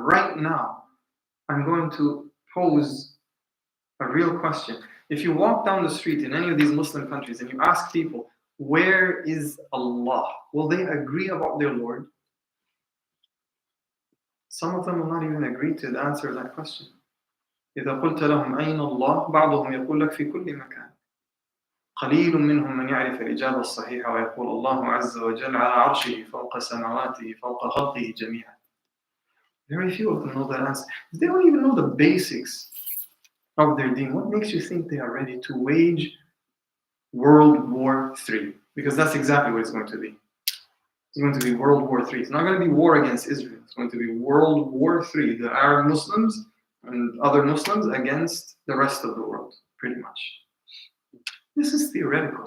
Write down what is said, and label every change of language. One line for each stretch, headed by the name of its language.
English: Right now, I'm going to pose a real question. If you walk down the street in any of these Muslim countries and you ask people, where is Allah? Will they agree about their Lord? Some of them will not even agree to answer that question.
Arabic: إذا قلت لهم أين الله بعضهم يقول لك في كل مكان قليل منهم من يعرف الإجابة الصحيحة ويقول الله عز وجل على عرشه فوق سماواته فوق خلقه جميعا.
English: Very few of them know that answer. They don't even know the basics of their deen. What makes you think they are ready to wage World War III? Because that's exactly what it's going to be. It's going to be World War III. It's not going to be war against Israel. It's going to be World War III. The Arab Muslims and other Muslims against the rest of the world, pretty much. This is theoretical.